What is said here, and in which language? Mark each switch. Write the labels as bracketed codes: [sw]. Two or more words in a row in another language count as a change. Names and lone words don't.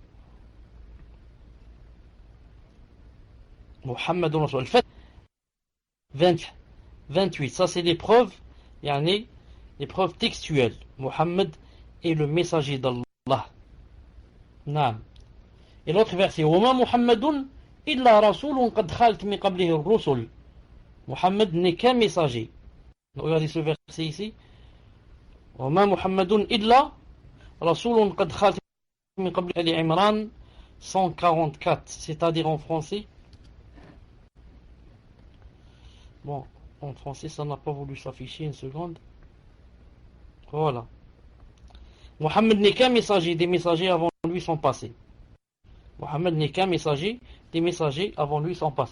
[ar] محمد رسول الله. [fr] Fait 28. Ça c'est les preuves, les preuves textuelles. Muhammad est le messager d'Allah. [ar] Naam. [fr] Et l'autre verset [ar] وما محمد إلا رسول قد خلت من قبله الرسل. [fr] Muhammad n'est qu'un messager. Regardez ce verset ici. [ar] وما محمد إلا رسول قد خلت من قبله Ali Imran 144, [fr] c'est-à-dire en français. Bon, en français ça n'a pas voulu s'afficher, une seconde. Voilà. Muhammad n'est qu'un messager, des messagers avant lui sont passés. Muhammad n'est qu'un messager, des messagers avant lui sont passés.